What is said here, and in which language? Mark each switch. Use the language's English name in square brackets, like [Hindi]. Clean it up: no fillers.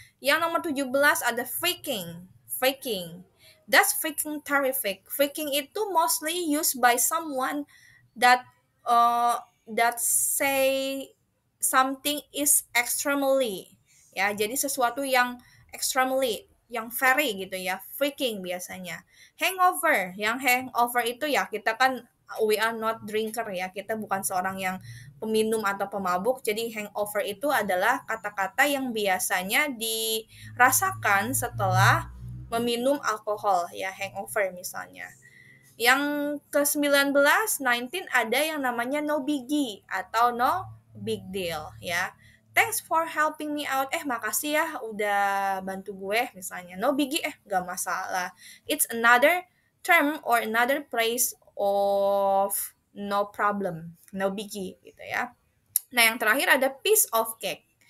[Indonesian] Yang nomor 17 ada freaking. Freaking. [English] That's freaking terrific. Freaking itu mostly used by someone that that say something is extremely ya. [Indonesian] Jadi sesuatu yang extremely yang very gitu ya, freaking biasanya. Hangover, yang hangover itu ya kita kan [English] we are not drinker [Indonesian] ya, kita bukan seorang yang peminum atau pemabuk, jadi hangover itu adalah kata-kata yang biasanya dirasakan setelah meminum alkohol ya, hangover misalnya. Yang ke-19, 19 ada yang namanya no biggie atau no big deal ya. [English] Thanks for helping me out. [Indonesian] Makasih ya udah bantu gue misalnya. No biggie, gak masalah. [English] It's another term or another place of no problem. [Indonesian] No biggie gitu ya. Nah, yang terakhir ada piece of cake.